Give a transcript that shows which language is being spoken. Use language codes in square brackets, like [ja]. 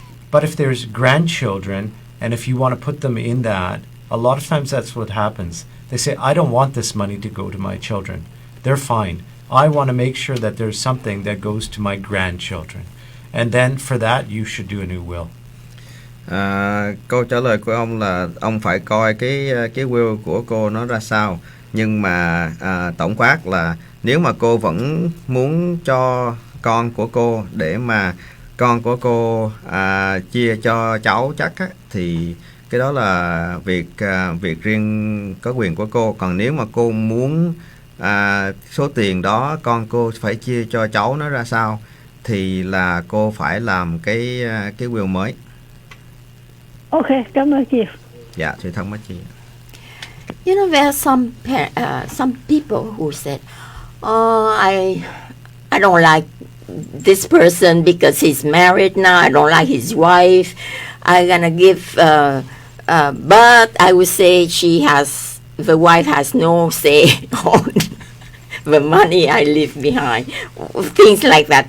[en] But if there's grandchildren, and if you want to put them in that, a lot of times that's what happens. They say, I don't want this money to go to my children. They're fine. I want to make sure that there's something that goes to my grandchildren. And then for that, you should do a new will. [vi] Câu trả lời của ông là ông phải coi cái will của cô nó ra sao. Nhưng mà tổng quát là nếu mà cô vẫn muốn cho con của cô để mà con của cô chia cho cháu chắc á, thì cái đó là việc riêng có quyền của cô. Còn nếu mà cô muốn số tiền đó con cô phải chia cho cháu nó ra sao thì là cô phải làm cái will mới. Ok, cảm ơn chị. Dạ, thưa thân mấy chị. [en] You know, there are some people who said, I don't like this person because he's married now. I don't like his wife. I'm gonna give, but I would say the wife has no say on the money I leave behind. Things like that.